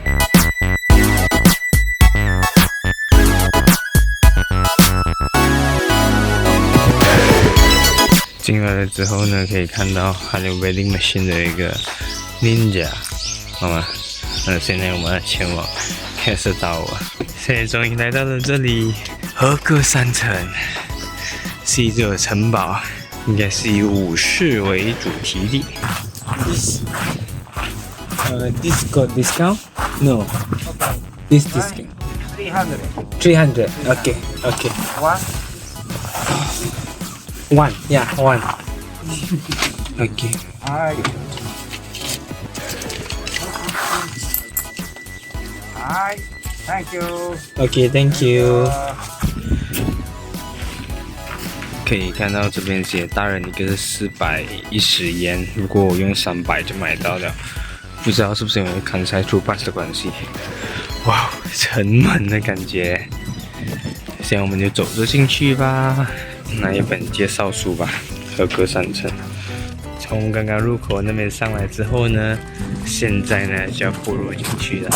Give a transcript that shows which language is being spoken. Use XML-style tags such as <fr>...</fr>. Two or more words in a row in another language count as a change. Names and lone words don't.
<zh>進來了之後呢，可以看到還有</zh> <en>vending machine</en> <zh>的一個 Ninja， 好嗎？現在我們要前往 Castle Tower。現在終於來到了這裡，和歌山城是一座城堡，應該是以武士為主題的。</zh> <en>This got discount? No. This discount. 300. Okay. One. Yeah, one. Okay. Hi, thank you. Okay, thank you.</en> <zh>可以看到這邊寫大人一個是410元，如果我用300就買到了，不知道是不是因為 Kansai Through Pass 的關係。哇，城門的感覺。現在我們就走着進去吧，拿一本介紹書吧。和歌山城，從剛剛入口那邊上來之後呢，現在呢就要步入進去了。</zh>